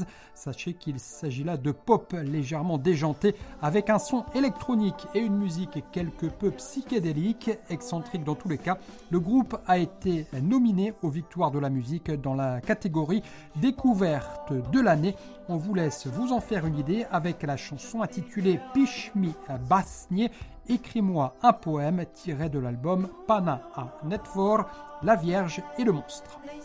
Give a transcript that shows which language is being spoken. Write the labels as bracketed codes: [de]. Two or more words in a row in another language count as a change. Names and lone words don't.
[fr] Sachez qu'il s'agit là de pop légèrement déjanté avec un son électronique et une musique quelque peu psychédélique, excentrique dans tous les cas. Le groupe a été nominé aux Victoires de la musique dans la catégorie découverte de l'année. On vous laisse vous en faire une idée avec la chanson intitulée Piš mi básně, écris-moi un poème tiré de l'album Pana a Netvor, La Vierge et le Monstre.